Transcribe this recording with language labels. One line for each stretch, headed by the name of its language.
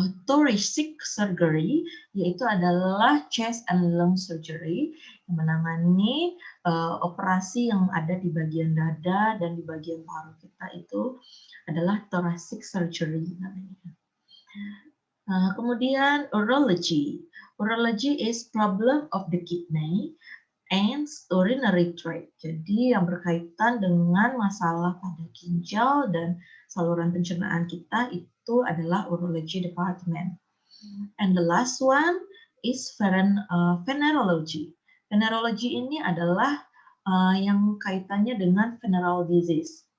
Indonesian: Thoracic surgery, yaitu adalah
English: chest and lung surgery,
Indonesian: yang menangani operasi yang ada di bagian dada dan di bagian paru kita itu adalah thoracic surgery namanya. Kemudian urology.
English: Urology is problem of the kidney and urinary tract.
Indonesian: Jadi yang berkaitan dengan masalah pada ginjal dan saluran pencernaan kita itu adalah urology department.
English: And the last one is venerology.
Indonesian: Venerology ini adalah yang kaitannya dengan venereal disease.